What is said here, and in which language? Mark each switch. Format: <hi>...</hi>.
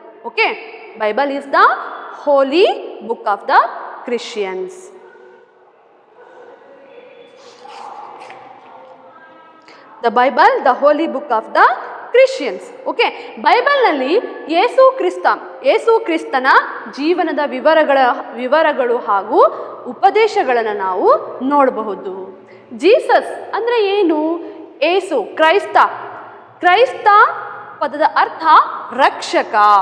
<en>Okay, Bible is the holy book of the Christians. The Bible, the holy book of the Christians.</en> <kn>Okay, ಬೈಬಲ್ನಲ್ಲಿ ಯೇಸು ಕ್ರಿಸ್ತನ ಜೀವನದ ವಿವರಗಳು ಹಾಗೂ ಉಪದೇಶಗಳನ್ನು ನಾವು ನೋಡಬಹುದು. ಜೀಸಸ್ ಅಂದರೆ ಏನು? ಏಸು, ಕ್ರೈಸ್ತ ಪದದ ಅರ್ಥ ರಕ್ಷಕ.</kn>